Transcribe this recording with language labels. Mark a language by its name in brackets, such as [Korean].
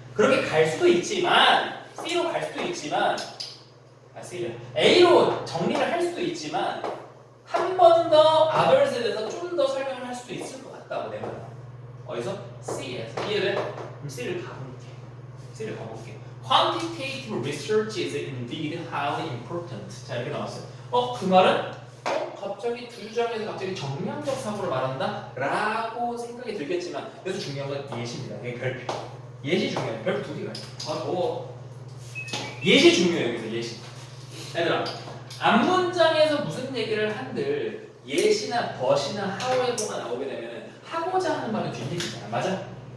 [Korean] 그렇게 갈 수도 있지만 C로 갈 수도 있지만 C를 A로 정리를 할 수도 있지만 한 번 더 others에 대해서 좀 더 설명을 할 수도 있을 것 같다고 내 말은. 어디서? C에서. 이해돼? 그럼 C를 가볼게. [English] Quantitative research is indeed highly important. [Korean] 자, 이렇게 나왔어요. 그 말은 갑자기 두 주장에서 갑자기 정량적 사고를 말한다? 라고 생각이 들겠지만 그래서 중요한 건 예시입니다. 이게 별표. 예시 중요해요. 별표 두 개가 있어요. 예시 중요해요. 여기서 예시. 얘들아, 앞문장에서 무슨 얘기를 한들 예시나 but이나 however가 나오게 되면 하고자 하는 말은 뒷얘기잖아. 맞아?